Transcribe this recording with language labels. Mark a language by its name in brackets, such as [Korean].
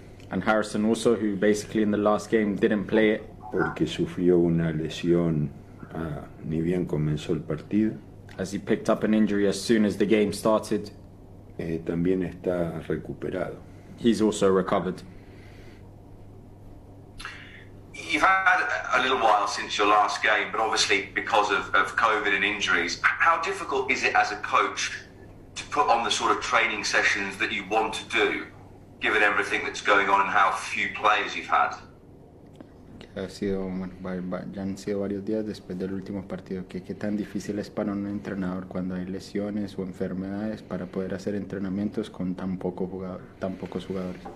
[English] And Harrison also, who basically in the last game didn't play it. [Spanish] Porque sufrió una lesión ni bien comenzó el partido. [English] As he picked up an injury as soon as the game started. [Spanish] También está recuperado. [English] He's also recovered. You've had a little while since your last game, but obviously because of COVID and injuries, how difficult is it as a coach to put on the sort of training sessions that you want to do, given everything that's going on and how few players you've had? [Spanish] Ya han sido varios días después del último partido. ¿Qué tan difícil es para un entrenador cuando hay lesiones o enfermedades para poder hacer entrenamientos con tan pocos jugadores?